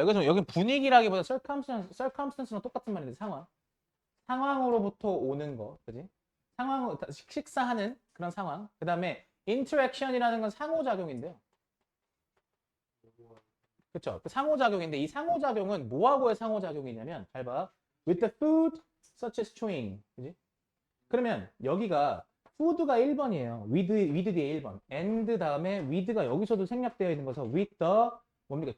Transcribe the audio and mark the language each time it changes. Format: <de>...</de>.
<ko>여기는 분위기라기보다 circumstance랑 똑같은 말인데 상황으로부터 오는 거, 그지? 식사하는 그런 상황. 그 다음에 interaction이라는 건 상호작용인데요. 그렇죠? 그 상호작용인데 이 상호작용은 뭐하고의 상호작용이냐면 잘 봐.</ko> <en>with the food such as chewing, 그지?</en> <ko>그러면 여기가 food가 1번이에요. with 뒤에 1번. and 다음에 with가 여기서도 생략되어 있는 거서 with the 뭡니까?</ko>